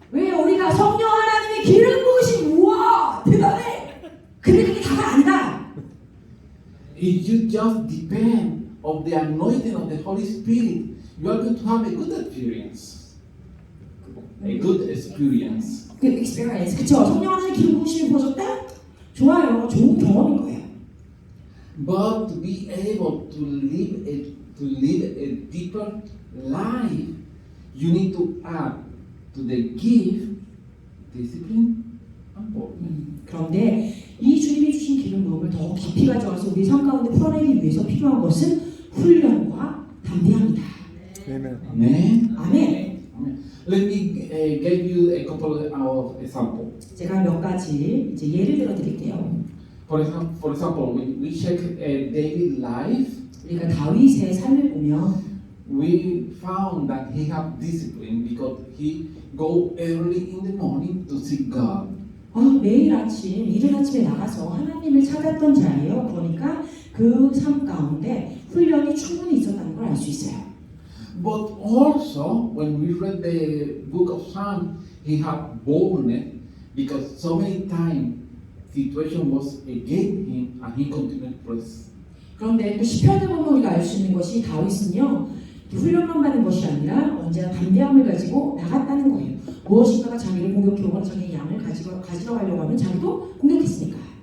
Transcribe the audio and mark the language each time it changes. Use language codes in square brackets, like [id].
[ko] 왜 우리가 성령 하나님의 기름 부으심 우와 대단해. 근데 그게 다가 아니다. [en] If you just depend on the anointing of the Holy Spirit, you are going to have a good experience. A good experience. [ko] 그 experience. 그쵸? 성령 하나님의 기름 부으심이 부어졌다? 좋아요. 좋은 경험인 거예요. [en] But to be able to live a deeper life, you need to add to the gift discipline and boldness. [ko] 그런데 이 주님이 주신 기름 부음을 더 깊이 가져와서 우리 삶 가운데 풀어내기 위해서 필요한 것은 훈련과 담대함이다. [en] Amen. Amen. [ko] 아멘. [en] Let me give you a couple of examples. [ko] 제가 몇 가지 이제 예를 들어 드릴게요. [en] For example, when we check David's life, [ko] 우리가 다윗의 삶을 보면 [en] we found that he had discipline because he go early in the morning to seek God. [ko] 매일 아침 이른 아침에 나가서 하나님을 찾았던 자예요. 그러니까 그 삶 가운데 훈련이 충분히 있었다는 걸 알 수 있어요. [en] But also, when we read the book of Psalms, he had boldness because so many times situation was against him and he continued to press. [ko] 그런데 또 시편을 보면 우리가 알 수 있는 것이 다윗은요 훈련만 받는 것이 아니라 언제나 담대함을 가지고 나갔다는 거예요. 무엇인가가 자기를 공격해 오거나 자기의 양을 가지러 가려고 하면 자기도 공격했으니까.